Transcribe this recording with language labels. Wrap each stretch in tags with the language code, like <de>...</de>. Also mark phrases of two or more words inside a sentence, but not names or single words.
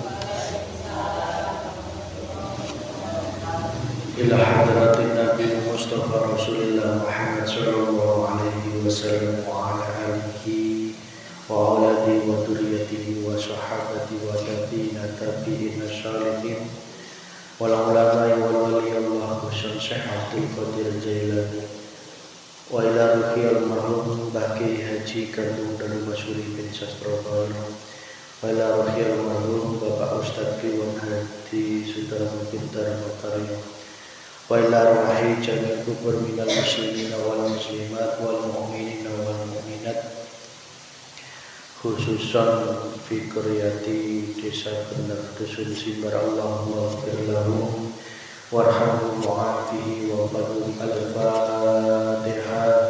<ar>إلى حضرة النبي المصطفى رسول الله محمد صلى الله عليه وسلم وعلى آله وأولاده وذرياته وصحابته و التابعين الشارحين والعلماء والأولياء الله Syekh Abdul Qadir Jailani وإلى روح المرحوم Baki Haji Kandung dari Masyuri bin Sastrobono وإلى روح المرحوم Bapak Ustadz Piwan Hadi Sudarma Pintar Makarim وإلى روح جميع القبور من المسلمين والمسلمات والمؤمنين والمؤمنات خصوصا في قرية desa Benar Dusun Simbar اللهم اغفر له وارحمه وعافه وقدم الفاتحة.</ar>